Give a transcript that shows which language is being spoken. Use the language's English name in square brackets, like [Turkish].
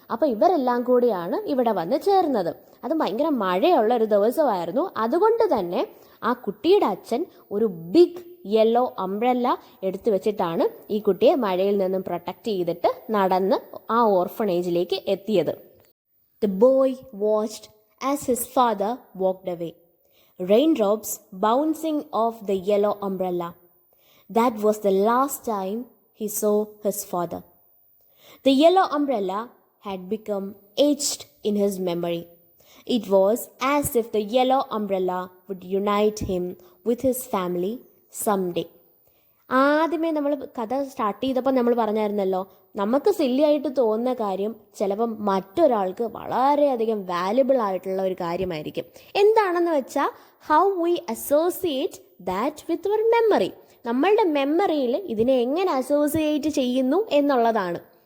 [Malayalam] അപ്പോൾ ഇവരെല്ലാം കൂടിയാണ് ഇവിടെ വന്ന് ചേർന്നത്. അത് ഭയങ്കര മഴയുള്ള ഒരു ദിവസമായിരുന്നു. അതുകൊണ്ട് തന്നെ ആ കുട്ടിയുടെ അച്ഛൻ ഒരു ബിഗ് യെല്ലോ അംബ്രല്ല എടുത്തു വെച്ചിട്ടാണ് ഈ കുട്ടിയെ മഴയിൽ നിന്നും പ്രൊട്ടക്റ്റ് ചെയ്തിട്ട് നടന്ന് ആ ഓർഫണേജിലേക്ക് എത്തിയത്. [English] The boy watched as his father walked away, raindrops bouncing off the yellow umbrella. That was the last time he saw his father. The yellow umbrella had become etched in his memory, It was as if the yellow umbrella would unite him with his family someday. [Malayalam] ആദ്യമേ നമ്മൾ കഥ start ചെയ്തപ്പോൾ നമ്മൾ പറഞ്ഞായിരുന്നല്ലോ, നമുക്ക് സില്ലിയായിട്ട് തോന്നുന്ന കാര്യം ചിലപ്പം മറ്റൊരാൾക്ക് വളരെയധികം വാല്യുബിൾ ആയിട്ടുള്ള ഒരു കാര്യമായിരിക്കും. എന്താണെന്ന് വെച്ചാൽ [English] How we associate that with our memory. [Malayalam] നമ്മളുടെ മെമ്മറിയിൽ ഇതിനെ എങ്ങനെ അസോസിയേറ്റ് ചെയ്യുന്നു എന്നുള്ളതാണ്.